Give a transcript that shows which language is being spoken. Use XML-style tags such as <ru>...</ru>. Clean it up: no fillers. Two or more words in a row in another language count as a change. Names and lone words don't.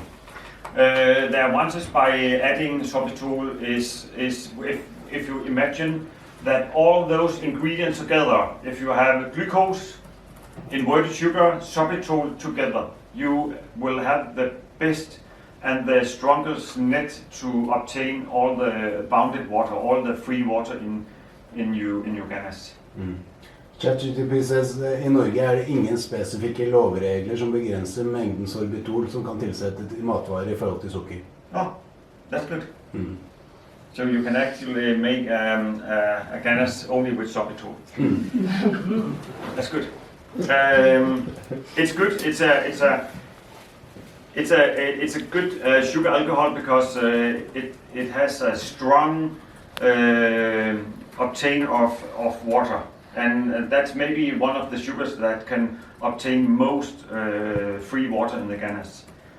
<en>The advantage by adding sorbitol is if you imagine that all those ingredients together, if you have glucose, inverted sugar, sorbitol together, you will have the best and the strongest net to obtain all the bounded water, all the free water in your ganache.</en> <no>ChatGPT says i Norge er det ingen spesifikke lovregler som begrenser mengden sorbitol som kan tilsettes i matvarer i forhold til sukker.</no> <en>Oh, that's good. So you can actually make a ganache only with sorbitol. That's good. It's good. It's a good sugar alcohol because it has a strong obtain of water, and that's maybe one of the sugars that can obtain most free water in the ganache.</en>